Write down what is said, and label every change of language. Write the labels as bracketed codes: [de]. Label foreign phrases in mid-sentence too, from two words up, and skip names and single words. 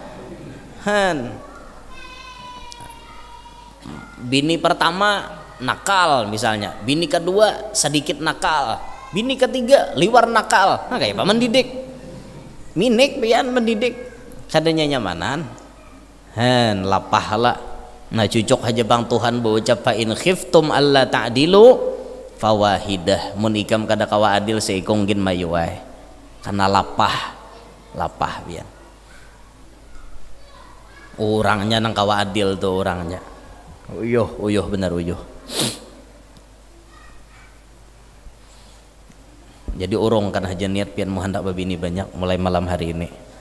[bjn] Bini pertama nakal misalnya, bini kedua sedikit nakal, bini ketiga liwar nakal. Nah kayak apa mendidik? Minik pian mendidik, kadanya nyamanan. Lapah lah. Nah cucuk aja bang Tuhan berucap [ar] فإن خفتم ألا تعدلوا فواحدة, [bjn] mun ikam kada kawa adil seikong gin mayuai. Karena lapah pian. Orangnya nang kawa adil tuh orangnya. Uyuh benar uyuh. Jadi urung kan aja niat pian mau hendak babini banyak mulai malam hari ini.